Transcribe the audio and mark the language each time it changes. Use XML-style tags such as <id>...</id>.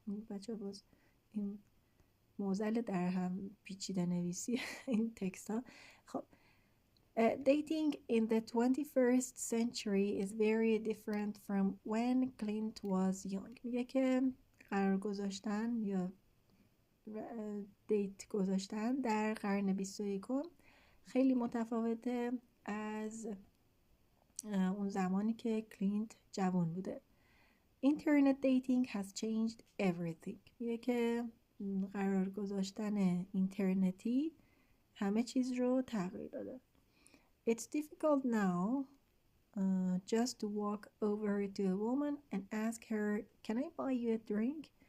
<fa>بچه باز این موزل در هم پیچیده نویسی این تکست ها.</fa> <en>خب dating in the 21st century is very different from when Clint was young.</en> <fa>میگه که قرار گذاشتن یا دیت گذاشتن در قرن 21 خیلی متفاوته از اون زمانی که کلینت جوان بوده.</fa> <en>Internet dating has changed everything.</en> <fa>میگه که قرار گذاشتن اینترنتی همه چیز رو تغییر داده.</fa> <en>It's difficult now just to walk over to a woman and ask her, can I buy you a drink?</en>